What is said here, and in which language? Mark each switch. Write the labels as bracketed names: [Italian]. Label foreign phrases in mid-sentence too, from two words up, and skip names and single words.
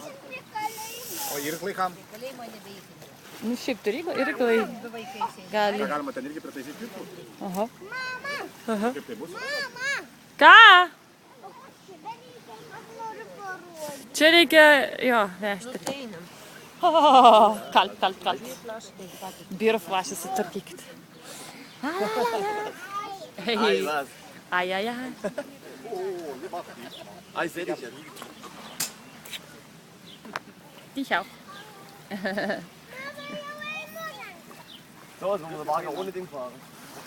[Lithuanian] O irklai kam? Nu, šiaip turi irklai. Gali. Galima ten irgi pritaisyti irklų? Aha. Kaip tai bus? Ką? Čia reikia, jo, vežti. Einam. [German] Kalt. Bier flashes [Lithuanian] sutvarkykit. [German] Ei, was? Ai. Ich seh dich ja. Ich auch. So, jetzt wollen wir Wagen ohne Ding fahren.